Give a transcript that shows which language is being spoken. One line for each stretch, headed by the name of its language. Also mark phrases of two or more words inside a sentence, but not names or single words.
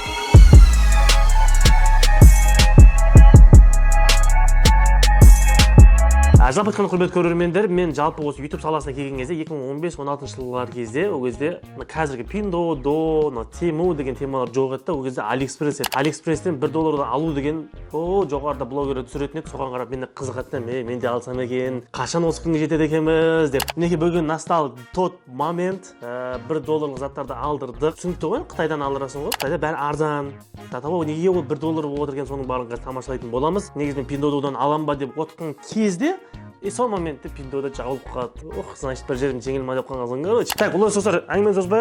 Kazakh: Жалпы айтқанда құрметті көрермендер, мен жалпы осы YouTube саласына келген кезде 2015-16 жылдар кезде, ол кезде қазіргі Pinduoduo, Temu деген темалар жоқ еді, ол кезде AliExpress еді. AliExpress-тен $1 алу деген, жоғарыда блогерлер түсіретін еді, соған қарап мен қызығатын, мен де алсам екен, қашан осы күнге жетеді екенбіз деп. Мінекей бүгін
Russian: настал тот момент,
Kazakh: $1 заттарды алдырдық. Түсінікті ғой, Қытайдан алдырасың ғой, Қытайда бәрі арзан. Неге ол $1 болып отыр екен, соның барлығын тамашалайтын боламыз. Негізінен Pinduoduoдан алам ба деп отырған кезде сол моментте Pinduoduo жабылып қалды. Значит, бір жерім жеңіл ма деп қалған.
Russian: Короче, так,
Kazakh: олай достар, әңгімені созбайық.